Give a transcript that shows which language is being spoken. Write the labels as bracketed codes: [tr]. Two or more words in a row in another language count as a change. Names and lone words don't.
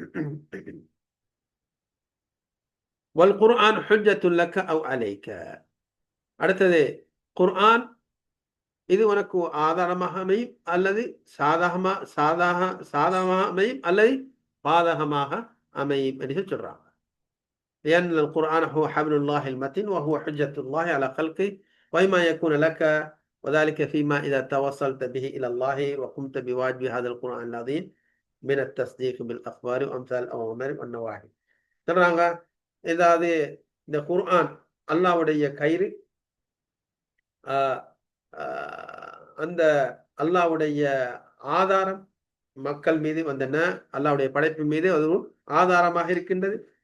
[ar] والقرآن حجة لك أو عليك. [ta] அடுத்தது குர்ஆன் இது உனக்கு ஆதாரமாக அமையும் அல்லது சாதகமாக அமையும் அல்லது பாதகமாக அமையும் என்று சொல்றாங்க. [ar] لأن القرآن هو حبل الله المتين وهو حجة الله على خلقه وإما يكون لك وذلك فيما إذا توصلت به إلى الله وقمت بواجب هذا القرآن العظيم من التصديق بالأخبار وأمثال الأوامر والنواهي. [ta] சொல்றாங்க ஏதாவது இந்த குர்ஆன் அல்லாஹ்வுடைய கயிறு அந்த அல்லாஹ்வுடைய ஆதாரம் மக்கள் மீது வந்தன அல்லாஹ்வுடைய படைப்பு மீது அதுவும் ஆதாரமாக இருக்கின்றது.